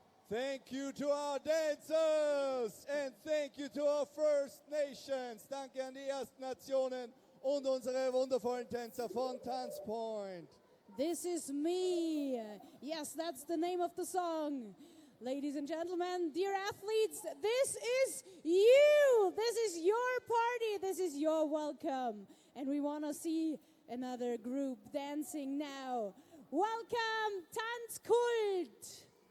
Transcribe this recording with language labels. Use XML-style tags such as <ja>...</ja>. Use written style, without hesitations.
<en>Thank you to our dancers and thank you to our First Nations.</en> <de>Danke an die Ersten Nationen und unsere wundervollen Tänzer von Tanzpoint.</de> <en>This is me. Yes, that's the name of the song. Ladies and gentlemen, dear athletes, this is you. This is your party. This is your welcome. And we want to see another group dancing now. Welcome, Tanzkult.</en>